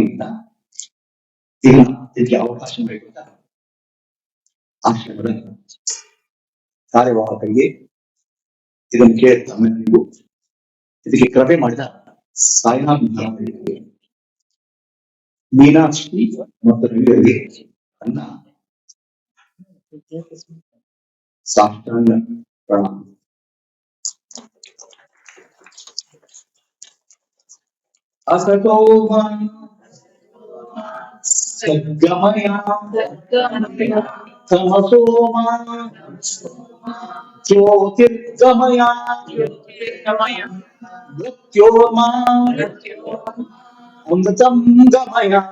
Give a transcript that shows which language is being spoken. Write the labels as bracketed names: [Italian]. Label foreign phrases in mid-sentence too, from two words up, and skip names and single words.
[Kannada] ಇಲ್ಲ, ಇದಕ್ಕೆ ಅವಕಾಶ ಬೇಕು ಅಂತ ಆಶ್ರಮದ ಕಾರ್ಯವಾಹಕರಿಗೆ ಇದನ್ನು ಕೇಳಿದ ತಮ್ಮೆಲ್ಲರಿಗೂ, ಇದಕ್ಕೆ ಕೃಪೆ ಮಾಡಿದ ಸಾಯಿನಾಥ್ ಮಹಾರಾಜರಿಗೆ, ಮೀನಾಕ್ಷಿ ಮತ್ತು ರವಿಯವರಿಗೆ ನನ್ನ ಸಾಷ್ಟಾಂಗ ಪ್ರಣಾಮ. [Sanskrit] असतो मा सद्गमय तमसो मा ज्योतिर्गमय मृत्योर्मा अमृतं गमय।